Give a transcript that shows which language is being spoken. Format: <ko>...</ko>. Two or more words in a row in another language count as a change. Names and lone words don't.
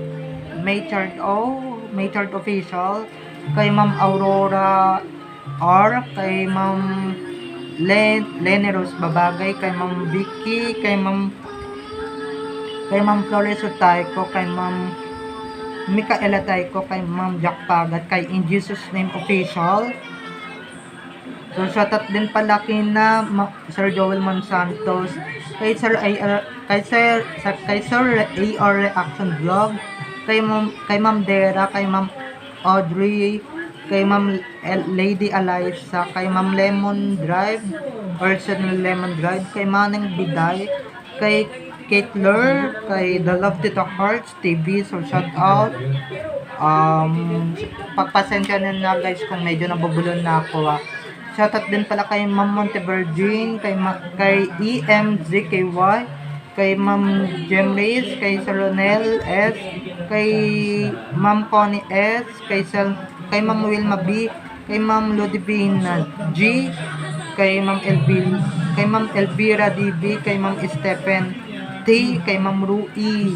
<tl>Maychard Official, kay Ma'am Aurora R, kay Ma'am Lene Rose Babagay, kay Ma'am Vicky, kay Ma'am Flores Utayco, kay Ma'am Micaela Tayco, kay Ma'am Jack Pagat, kay In Jesus Name Official. So shoutout din pala kina Sir Joel Monsantos, kay Sir AR Reaction Vlog, kay Ma'am Dera, kay Ma'am Audrey, kay Ma'am Lady Eliza, kay Ma'am Lemon Drive, Personal Lemon Drive, kay Maneng Biday, kay Kate Lur, kay The Love Tito Hearts TV. So shout out. Pagpasensya na guys kung medyo nabubulon na ako, Shoutout din pala kay Ma'am Montevirgin, kay EMZKY, kay Ma'am Jemris, kay Sir Ronel S, kay Ma'am Connie S, kay Ma'am Wilma B, kay Ma'am Ludivina G, kay Ma'am Elvira DB, kay Ma'am Stephen T, kay Ma'am Rui.</tl>